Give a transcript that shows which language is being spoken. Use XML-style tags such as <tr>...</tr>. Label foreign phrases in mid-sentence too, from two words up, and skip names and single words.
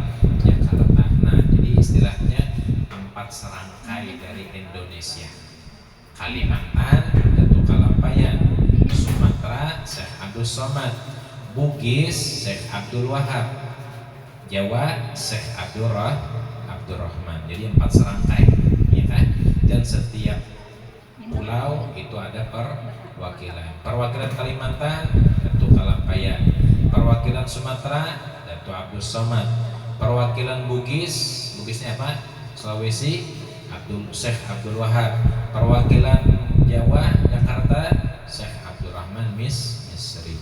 <id>Nah, jadi istilahnya 4 serangkai dari Indonesia: Kalimantan, Datu Kalampayan; Sumatera, Syekh Abdul Somad; Bugis, Syekh Abdul Wahab; Jawa, Syekh Abdul Rahman. Jadi 4 serangkai, ya kan? Dan setiap pulau itu ada perwakilan. Perwakilan Kalimantan, Datu Kalampayan. Perwakilan Sumatera, Datu Abdul Somad. Perwakilan Bugisnya apa? Sulawesi, Syekh Abdul Wahab. Perwakilan Jawa, Jakarta, Syekh Abdul Rahman Misri.</id>